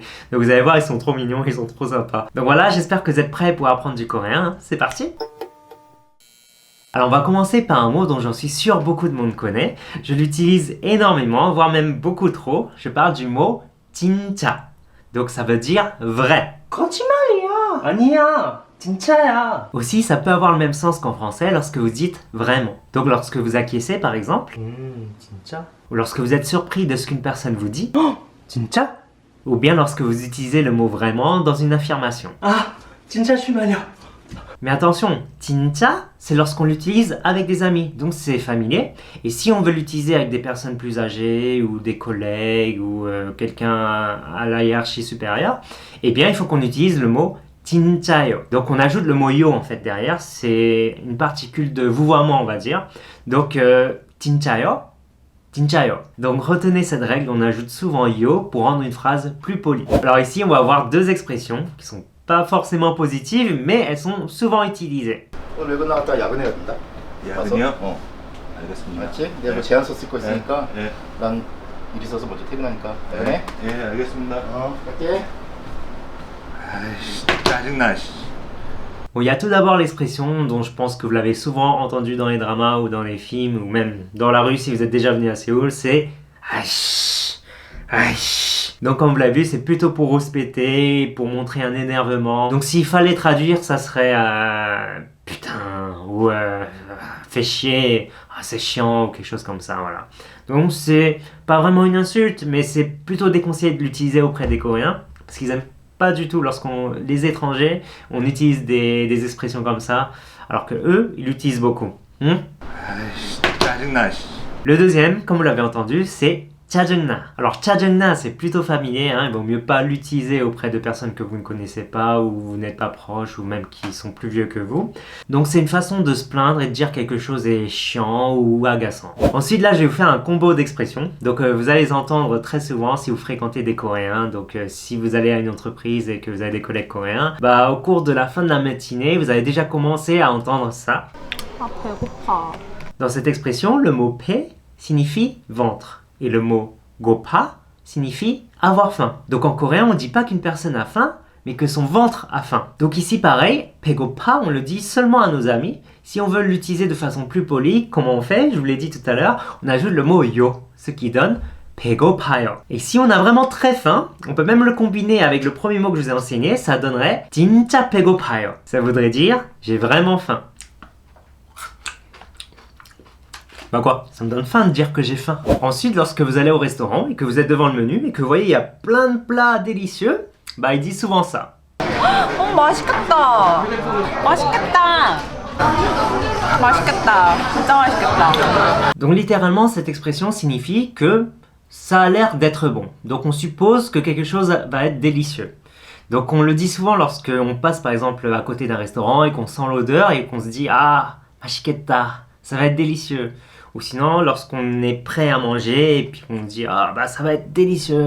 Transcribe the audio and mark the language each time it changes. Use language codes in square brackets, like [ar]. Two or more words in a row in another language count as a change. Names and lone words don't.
[fr] Donc vous allez voir, ils sont trop mignons, ils sont trop sympas. Donc voilà, j'espère que vous êtes prêts pour apprendre du coréen, c'est parti. Alors on va commencer par un mot dont j'en suis sûr beaucoup de monde connaît. Je l'utilise énormément, voire même beaucoup trop. Je parle du mot 진짜. Donc ça veut dire vrai. [ko] 거짓말이야. 아니야. 진짜야. [fr] Aussi, ça peut avoir le même sens qu'en français lorsque vous dites vraiment. Donc lorsque vous acquiescez par exemple, 진짜. Ou lorsque vous êtes surpris de ce qu'une personne vous dit, 진짜. Ou bien lorsque vous utilisez le mot vraiment dans une affirmation. [ko] Ah, 진짜 실망이야. [fr] Mais attention, 진짜, c'est lorsqu'on l'utilise avec des amis, donc c'est familier. Et si on veut l'utiliser avec des personnes plus âgées, ou des collègues, ou quelqu'un à la hiérarchie supérieure, eh bien il faut qu'on utilise le mot 진짜요. Donc on ajoute le mot yo en fait derrière, c'est une particule de vouvoiement on va dire. [ko] Donc 진짜요, 진짜요. [fr] Donc retenez cette règle, on ajoute souvent yo pour rendre une phrase plus polie. Alors ici on va avoir deux expressions qui sont pas forcément positives, mais elles sont souvent utilisées. [ko] 오늘 외근 나갔다가 야근해야 된다. 야근이요? 알겠습니다. 맞지? 내가 뭐 제안서 쓸 거 있으니까 네. 난 일 있어서 먼저 퇴근하니까 야근해. 예, 알겠습니다. 갈게. 아이씨, 짜증나. [fr] Bon, il y a tout d'abord l'expression dont je pense que vous l'avez souvent entendu dans les dramas ou dans les films, ou même dans la rue si vous êtes déjà venu à Séoul, c'est aïe, aïe. Donc comme vous l'avez vu, c'est plutôt pour rouspéter, pour montrer un énervement. Donc s'il fallait traduire, ça serait putain, ou fais chier, c'est chiant, ou quelque chose comme ça, voilà. Donc c'est pas vraiment une insulte, mais c'est plutôt déconseillé de l'utiliser auprès des Coréens, parce qu'ils aiment pas du tout les étrangers, on utilise des expressions comme ça, alors que eux, ils l'utilisent beaucoup. [ko] 아이씨, 짜증나. [fr] Le deuxième, comme vous l'avez entendu, c'est 짜증나. Alors 짜증나, c'est plutôt familier, il vaut mieux pas l'utiliser auprès de personnes que vous ne connaissez pas, ou vous n'êtes pas proche, ou même qui sont plus vieux que vous. Donc c'est une façon de se plaindre et de dire quelque chose est chiant ou agaçant. Ensuite là, je vais vous faire un combo d'expressions. Donc vous allez les entendre très souvent si vous fréquentez des Coréens. Donc si vous allez à une entreprise et que vous avez des collègues coréens, au cours de la fin de la matinée, vous avez déjà commencé à entendre ça. [ko] 아, 배고파. [fr] Dans cette expression, le mot 배 signifie ventre. Et le mot gopa signifie avoir faim. Donc en coréen, on ne dit pas qu'une personne a faim, mais que son ventre a faim. Donc ici pareil, 배고파, on le dit seulement à nos amis. Si on veut l'utiliser de façon plus polie, comment on fait? Je vous l'ai dit tout à l'heure, on ajoute le mot yo, ce qui donne 배고파요. Et si on a vraiment très faim, on peut même le combiner avec le premier mot que je vous ai enseigné, ça donnerait [ko] 진짜 배고파요. [fr] Ça voudrait dire j'ai vraiment faim. Quoi, ça me donne faim de dire que j'ai faim. Ensuite, lorsque vous allez au restaurant et que vous êtes devant le menu et que vous voyez il y a plein de plats délicieux, ils disent souvent ça. [ko] 맛있겠다. 맛있겠다. 맛있겠다. 진짜 맛있겠다. [fr] Donc littéralement, cette expression signifie que ça a l'air d'être bon. Donc on suppose que quelque chose va être délicieux. Donc on le dit souvent lorsque on passe par exemple à côté d'un restaurant et qu'on sent l'odeur et qu'on se dit ah, 맛있겠다, ça va être délicieux. Ou sinon, lorsqu'on est prêt à manger et puis qu'on dit ah ça va être délicieux.